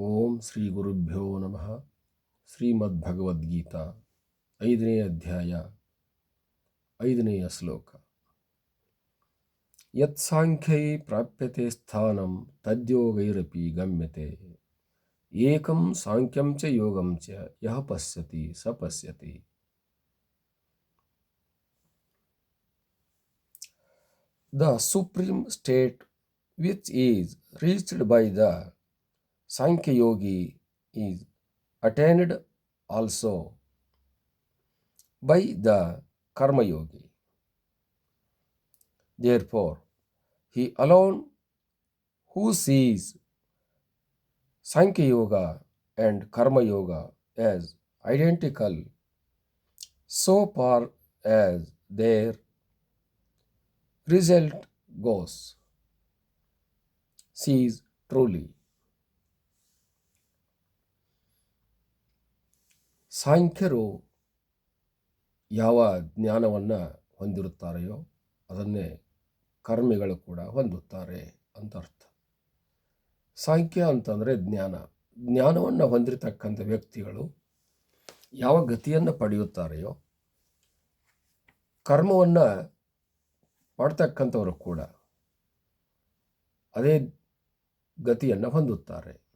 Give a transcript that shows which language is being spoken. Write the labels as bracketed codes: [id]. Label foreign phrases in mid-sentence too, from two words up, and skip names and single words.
[sa] ಓಂ ಶ್ರೀ ಗುರುಭ್ಯೋ ನಮಃ. [kn] ಶ್ರೀಮದ್ಭಗವದ್ಗೀತಾ 5ನೇ ಅಧ್ಯಾಯ 5ನೇಯ ಶ್ಲೋಕ. [sa] ಯತ್ ಸಾಂಖ್ಯೈ ಪ್ರಾಪ್ಯತೆ ಸ್ಥಾನಂ ತದ್ಯೋಗೈರಪಿ ಗಮ್ಯತೆ ಏಕಂ ಸಾಂಖ್ಯಂ ಚ ಯೋಗಂ ಚ ಯಃ ಪಶ್ಯತಿ ಸ ಪಶ್ಯತಿ. [en] The supreme state which is reached by the Sankhya Yogi is attained also by the Karma Yogi. Therefore, he alone who sees Sankhya Yoga and Karma Yoga as identical so far as their result goes, sees truly. [kn] ಸಾಂಖ್ಯರು ಯಾವ ಜ್ಞಾನವನ್ನು ಹೊಂದಿರುತ್ತಾರೆಯೋ ಅದನ್ನೇ ಕರ್ಮಿಗಳು ಕೂಡ ಹೊಂದುತ್ತಾರೆ ಅಂತ ಅರ್ಥ. ಸಾಂಖ್ಯ ಅಂತಂದರೆ ಜ್ಞಾನವನ್ನು ಹೊಂದಿರತಕ್ಕಂಥ ವ್ಯಕ್ತಿಗಳು ಯಾವ ಗತಿಯನ್ನು ಪಡೆಯುತ್ತಾರೆಯೋ ಕರ್ಮವನ್ನು ಮಾಡ್ತಕ್ಕಂಥವರು ಕೂಡ ಅದೇ ಗತಿಯನ್ನು ಹೊಂದುತ್ತಾರೆ.